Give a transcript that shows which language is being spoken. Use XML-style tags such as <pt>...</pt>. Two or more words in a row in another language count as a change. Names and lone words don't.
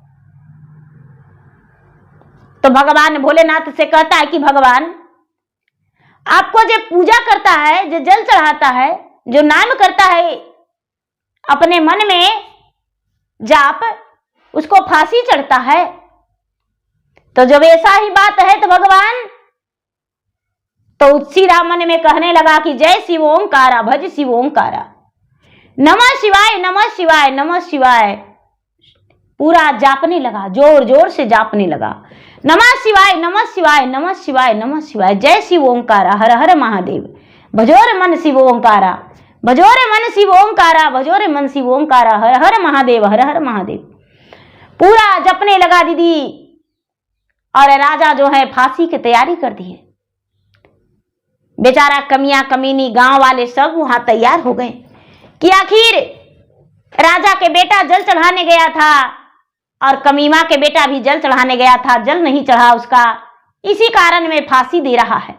<hi>तो भगवान भोलेनाथ से कहता है कि भगवान आपको जो पूजा करता है, जो जल चढ़ाता है, जो नाम करता है अपने मन में जाप, उसको फांसी चढ़ता है। तो जब ऐसा ही बात है तो भगवान तो श्री राम मन में कहने लगा कि जय शिव ओंकारा, भज शिव ओंकारा, नमः शिवाय नमः शिवाय नमः शिवाय। पूरा जापने लगा, जोर जोर से जापने लगा, नमः शिवाय नमः शिवाय नमः शिवाय नमः शिवाय, जय शिव ओंकारा, हर हर महादेव, भजोर मन शिव ओंकारा, भजो रे मन शिव ओंकारा, भजो रे मन शिव ओंकारा, हर हर महादेव, हर हर महादेव। पूरा जपने लगा दीदी। और राजा जो है फांसी की तैयारी कर दी है। बेचारा कमियां कमीनी गांव वाले सब वहां तैयार हो गए कि आखिर राजा के बेटा जल चढ़ाने गया था और कमीमा के बेटा भी जल चढ़ाने गया था, जल नहीं चढ़ा उसका, इसी कारण में फांसी दे रहा है।</hi>